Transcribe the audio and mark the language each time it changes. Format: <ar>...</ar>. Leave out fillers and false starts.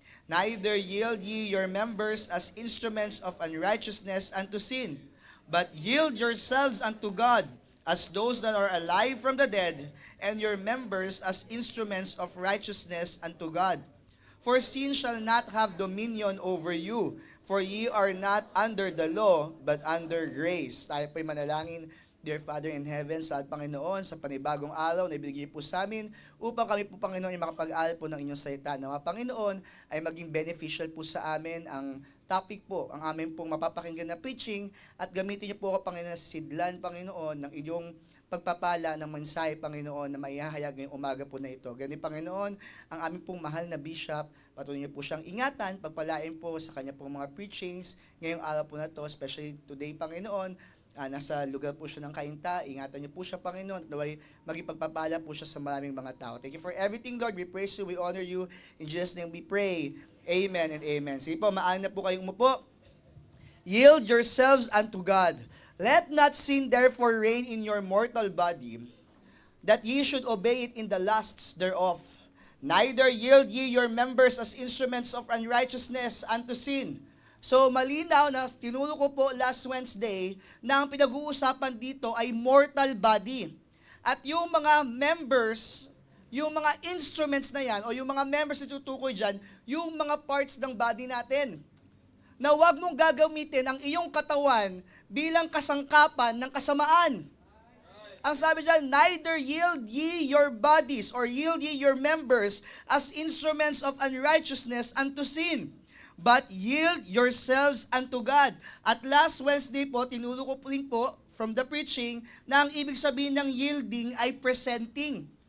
<en>Neither yield ye your members as instruments of unrighteousness unto sin, but yield yourselves unto God as those that are alive from the dead, and your members as instruments of righteousness unto God. For sin shall not have dominion over you, for ye are not under the law, but under grace.</en> <tl>Tayo po'y manalangin. Dear Father in heaven, sa Panginoon, sa panibagong araw na ibigay po sa amin, upang kami po, Panginoon, ay makapag-aral po ng inyong salita. Nawa, Panginoon, ay maging beneficial po sa amin ang topic po, ang amin pong mapapakinggan na preaching, at gamitin niyo po ako, Panginoon, sa sidlan, Panginoon, ng inyong pagpapala ng mensahe, Panginoon, na maihahayag ngayong umaga po na ito. Ganun, Panginoon, ang aming pong mahal na bishop, patuloy niyo po siyang ingatan, pagpalain po sa kanya pong mga preachings ngayong araw po na to, especially today, Panginoon. Nasa lugar po siya ng kainta, ingatan niyo po siya, Panginoon, at naway maging pagpapala po siya sa maraming mga tao.</tl> <en>Thank you for everything, Lord. We praise you, we honor you. In Jesus' name we pray. Amen and amen.</en> <tl>Sige po, maaari na po kayong umupo.</tl> <en>Yield yourselves unto God. Let not sin therefore reign in your mortal body, that ye should obey it in the lusts thereof. Neither yield ye your members as instruments of unrighteousness unto sin.</en> <tl>So malinaw na tinuro ko po last Wednesday na ang pinag-uusapan dito ay mortal body. At yung mga members, yung mga instruments na yan, o yung mga members na tutukoy dyan, yung mga parts ng body natin. Na huwag mong gagamitin ang iyong katawan bilang kasangkapan ng kasamaan. Ang sabi dyan,</tl> <en>neither yield ye your bodies or yield ye your members as instruments of unrighteousness unto sin, but yield yourselves unto God.</en> <tl>At last Wednesday po, tinuro ko rin po from the preaching na ang ibig sabihin ng yielding ay presenting.</tl>